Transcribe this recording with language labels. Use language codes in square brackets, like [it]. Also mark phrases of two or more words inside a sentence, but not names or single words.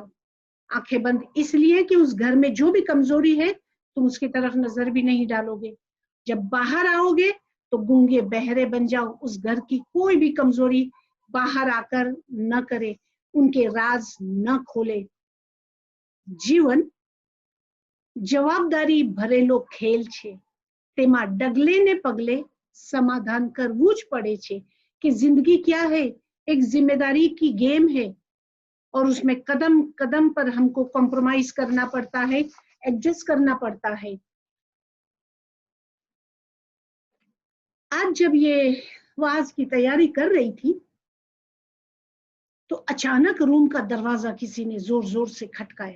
[ur] آنکھیں بند اس لیے کہ اس گھر میں جو بھی کمزوری ہے تم اس کی طرف نظر بھی نہیں ڈالو گے. جب باہر آؤ گے تو گونگے بہرے بن جاؤ. اس گھر کی کوئی بھی کمزوری باہر آ کر نہ کرے، ان کے راز نہ کھولے. [gu] જીવન જવાબદારી ભરેલો ખેલ છે. તેમાં ડગલે ને પગલે સમાધાન કરવું જ પડે છે. [ur] کہ زندگی کیا ہے؟ ایک ذمہ داری کی گیم ہے، اور اس میں قدم قدم پر ہم کو کمپرومائز کرنا پڑتا ہے، ایڈجسٹ کرنا پڑتا ہے. آج جب یہ واز کی تیاری کر رہی تھی تو اچانک روم کا دروازہ کسی نے زور زور سے کھٹکایا.